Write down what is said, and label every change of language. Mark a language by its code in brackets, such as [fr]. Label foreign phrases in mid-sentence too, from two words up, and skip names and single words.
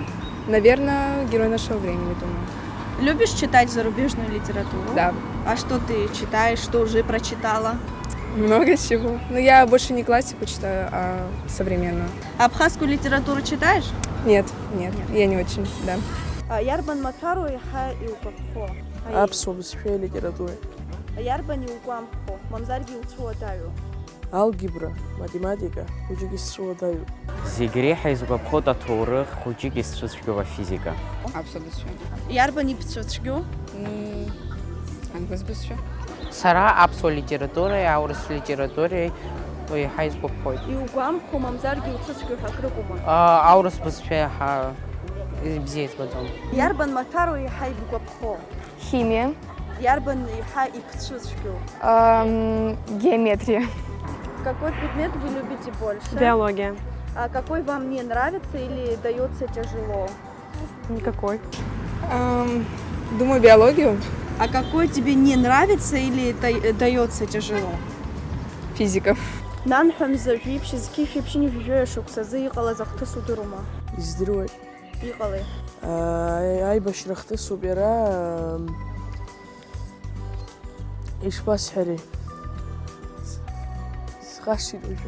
[ru] Наверное, «Герой нашего времени», думаю. Любишь читать зарубежную литературу? Да. А что ты читаешь, что уже прочитала? Много чего. Но я больше не классику читаю, а современную. Абхазскую литературу читаешь? Нет, я не очень, да. [ab] Иарбан матару иаҳа иугәаԥхо? Аԥсуа бызшәеи литературеи. Иарбан иугәамԥхо? Мамзаргьы иуцәуадаҩу? Алгебра, математика, хәыҷык исцәуадаҩуп. Зегь реиҳа изгәаԥхоит аҭоурых, хәыҷык исцәыцәгьоу афизика. Иарбан ибцәыцәгьоу? Сара аԥсуа литературеи, аурыс литературеи еиҳа изгәаԥхоит. Иугәамԥхо, мамзаргьы иуцәыцәгьоу ҳәа акрыҟоума? Аурыс бызшәа еиҳа бзиа избаӡом. Иарбан маҭәару иаҳа ибгәаԥхо? Химия. Иарбан иаҳа ибцәыцәгьоу? Геометрия. [ru] Какой предмет вы любите больше? Биология. А какой вам не нравится или дается тяжело? Никакой. Думаю, биологию. А какой тебе не нравится или дается тяжело? Физика. [ab] Нанҳәамза жәиԥшь зқьышәиԥшьни жәҩа шықәсазы иҟалаз ахҭыс удырума? Издыруеит. Иҟалеи? Аибашьра хҭысуп иара, ишԥасҳәари? Схашҭит уажәы.